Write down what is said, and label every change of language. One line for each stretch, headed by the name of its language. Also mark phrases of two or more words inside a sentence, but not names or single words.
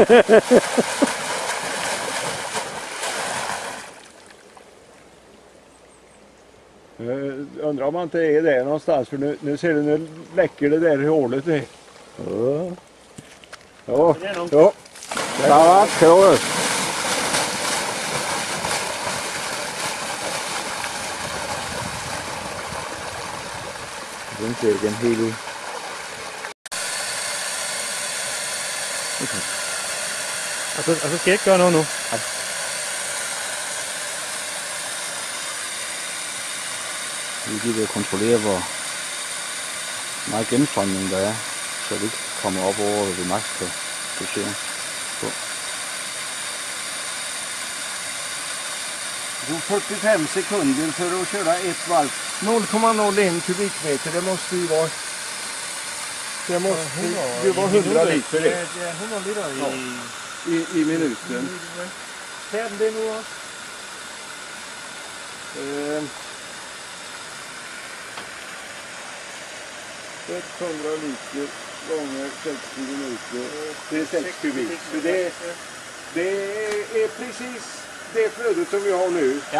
Swedish: Undrar om man inte är där någonstans, för nu ser du, nu läcker det där i hålet. Ja. Ja. Ja.
Danish: Start, kører. Den ser igen helt ud. Okay. Og så skal jeg ikke gøre noget nu? Nej. Vi gider kontrollere, hvor meget gennemstrømning der er, så det ikke kommer op over det maks kan dosere på.
Swedish: Du har 45 sekunder för att köra ett varv. 0,01 kubikmeter, det måste ju vara. Det var 100 liter det.
Danish: Det er 100 liter I minuten. Tager den det nu også?
Swedish: 100 liter gånger 60 minuter. Det är 6 kubik. Så det är precis det flödet som vi har nu. Ja.